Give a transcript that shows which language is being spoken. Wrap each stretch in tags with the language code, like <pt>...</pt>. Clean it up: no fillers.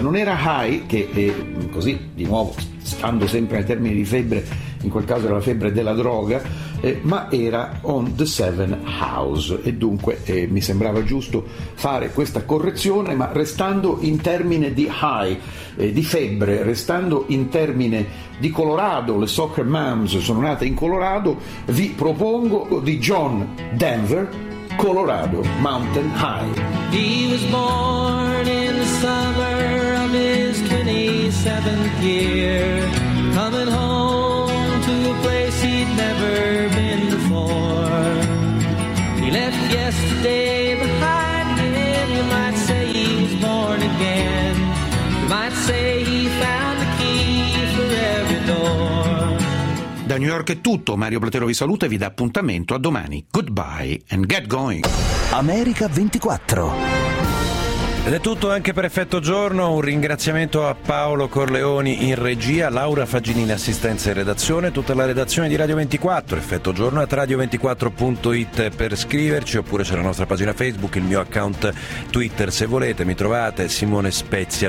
<it>Non era high, che è così, di nuovo, stando sempre ai termini di febbre, in quel caso era la febbre della droga, ma era on the seven house, e dunque mi sembrava giusto fare questa correzione, ma restando in termine di high, di febbre, restando in termine di Colorado, le Soccer Moms sono nate in Colorado, vi propongo di John Denver, Colorado Mountain High.</it> <en>He was born in the summer of his 27th year, coming home to a place he'd never been before. He left yesterday behind him. You might say he was born again. You might say he found the key for every door.</en> <it>Da New York è tutto, Mario Platero vi saluta e vi dà appuntamento a domani.</it> <en>Goodbye and get going.</en> <it>America 24. Ed è tutto anche per Effetto Giorno, un ringraziamento a Paolo Corleoni in regia, Laura Faginini assistenza in redazione, tutta la redazione di Radio 24, Effetto Giorno a radio24.it per scriverci, oppure c'è la nostra pagina Facebook, il mio account Twitter se volete, mi trovate Simone Spezia.</it>